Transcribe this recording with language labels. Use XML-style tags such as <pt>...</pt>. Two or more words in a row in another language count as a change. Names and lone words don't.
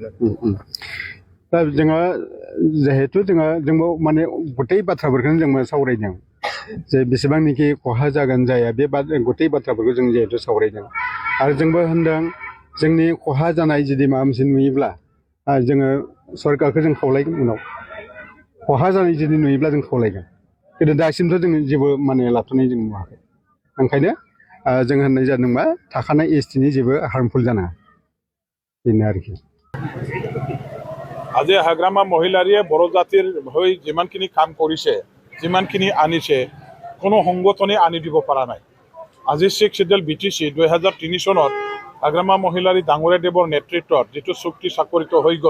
<brx>दा जोङो जिहेतु जोंबो माने गथै बाथ्राफोरखौनो जों सावरायदों जे बेसेबांनिखि खहा जागोन जाया बे गथै बाथ्राफोरखौ जों जिहेतु सावरायदों आरो जोंबो होनदों जोंनि खहा जानाय जुदि माबा मोनसे नुयोब्ला जोङो सरकारखौ जों खावलायगोन उनाव खहा जानाय जुदि नुयोब्ला जों खावलायगोन खिन्थु दासिमथ' जों जेबो माने लाथ'नाय जों नुवाखै ओंखायनो जों होननाय जादों मा थाखानाय एसटिनि जेबो हार्मफुल जानाङा बेनो आरोखि</brx> <as>আজি হাগ্ৰামা মহিলাৰীয়ে বড়ো জাতিৰ হৈ যিমানখিনি কাম কৰিছে যিমানখিনি আনিছে কোনো সংগঠনে আনি দিব পৰা নাই আজি 6 শিডিউল বিটিচি 2003 চনত হাগ্ৰামা মহিলাৰী ডাঙৰীয়াদেৱৰ নেতৃত্বত যিটো চুক্তি স্বাক্ষৰিত হৈ গ'ল</as>